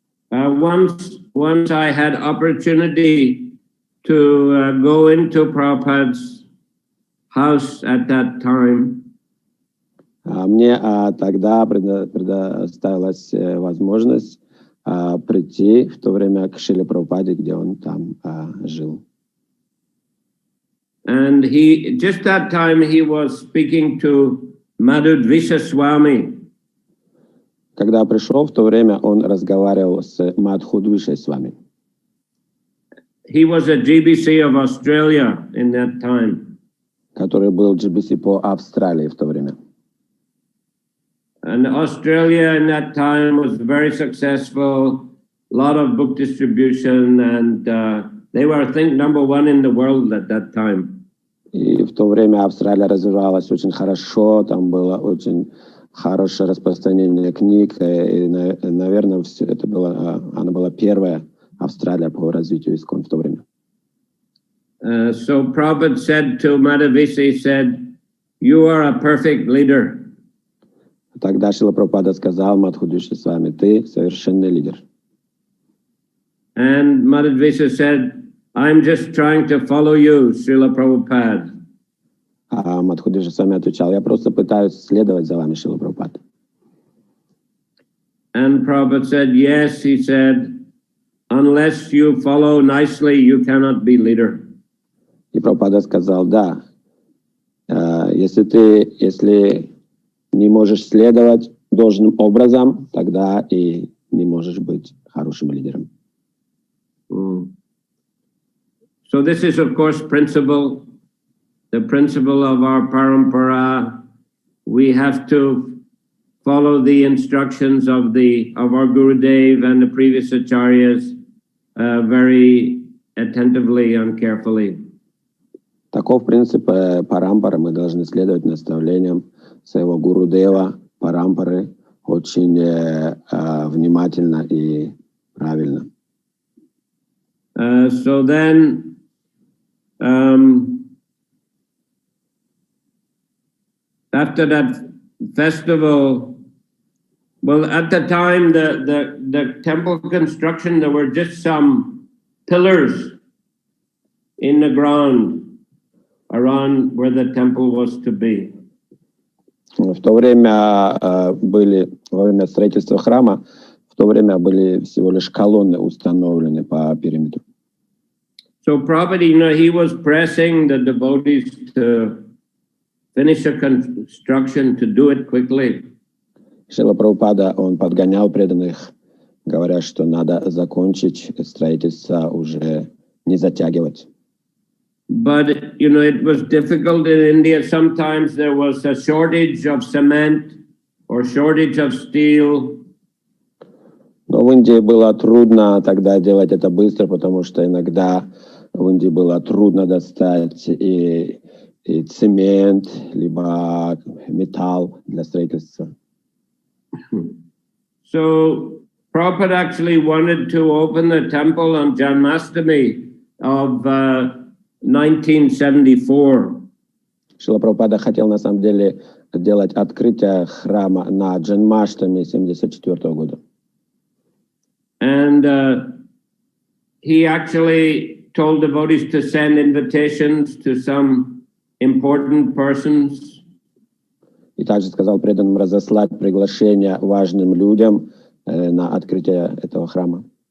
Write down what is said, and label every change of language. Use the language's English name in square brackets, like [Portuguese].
[English] Once I had opportunity to go into Prabhupada's house at that time. [Russian] Мне тогда предоставилась возможность прийти в то время к Шриле Прабхупаде, где он там жил. [English] And just that time he was speaking to Madhudvisha Swami. [Russian] Когда пришел, в то время он разговаривал с Мадхудвишей Свами. [English] He was a GBC of Australia in that time. [Russian] Который был GBC по Австралии в то время. [English] And Australia in that time was very successful, a lot of book distribution, and they were, I think, #1 in the world at that time. [Russian] И в в то время Австралия развивалась очень хорошо, там было очень хорошее распространение книг, и, наверное, все это она была первая Австралия по развитию искон в то время. [English] So Prabhupada said to Madhavisa, he said, "You are a perfect leader." [Russian] Тогда Шрила Прабхупада сказал Мадхудиши с вами, ты совершенный лидер. [English] And Madhavisa said, "I'm just trying to follow you, Srila Prabhupada." [Russian] А Мадхудиши с вами отвечал, я просто пытаюсь следовать за вами, Шрила Прабхупада. [English] And Prabhupada said, yes, he said, unless you follow nicely, you cannot be leader. [Russian] И Прабхупада сказал, да, если не можешь следовать должным образом, тогда и не можешь быть хорошим лидером. [English] So this is, of course, the principle of our parampara. We have to follow the instructions of our Gurudev and the previous acharyas very attentively and carefully. [Russian] Таков принцип парампары. Мы должны следовать наставлениям своего Гурудева, парампары, очень внимательно и правильно. [English] So then, after that festival, well, at the time, the temple construction, there were just some pillars in the ground around where the temple was to be. [Russian] В то время во время строительства храма, в то время были всего лишь колонны установлены по периметру. [English] So Prabhupada, he was pressing the devotees to finish the construction, to do it quickly. [Russian] Шрила Прабхупада, он подгонял преданных, говоря, что надо закончить строительство, уже не затягивать. [English] But, it was difficult in India. Sometimes there was a shortage of cement or shortage of steel. [Russian] Но в Индии было трудно тогда делать это быстро, потому что иногда в Индии было трудно достать и цемент, либо металл для строительства. [English] So Prabhupada actually wanted to open the temple on Janmashtami of 1974. [Russian] Шрила Прабхупада хотел на самом деле делать открытие храма на Джанмаштами 1974 года. [English] And he actually told devotees to send invitations to some important persons. [Russian] И также сказал преданным разослать приглашения важным людям на открытие этого храма.